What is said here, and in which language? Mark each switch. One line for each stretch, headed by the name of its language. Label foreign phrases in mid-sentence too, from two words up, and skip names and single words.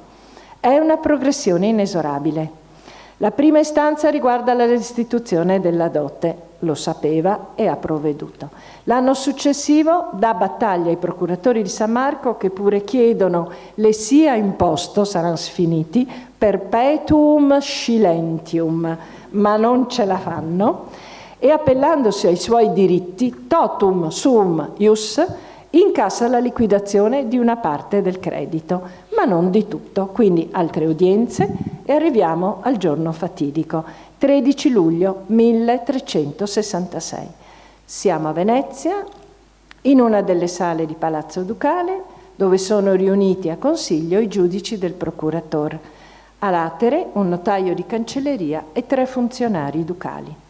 Italian: È una progressione inesorabile. La prima istanza riguarda la restituzione della dote, lo sapeva e ha provveduto. L'anno successivo dà battaglia ai procuratori di San Marco che pure chiedono le sia imposto, saranno sfiniti,
Latin: perpetuum silentium,
Italian: ma non ce la fanno, e appellandosi ai suoi diritti,
Latin: totum sum ius,
Italian: incassa la liquidazione di una parte del credito, ma non di tutto. Quindi altre udienze e arriviamo al giorno fatidico, 13 luglio 1366. Siamo a Venezia, in una delle sale di Palazzo Ducale, dove sono riuniti a consiglio i giudici del procuratore, a latere un notaio di cancelleria e 3 funzionari ducali.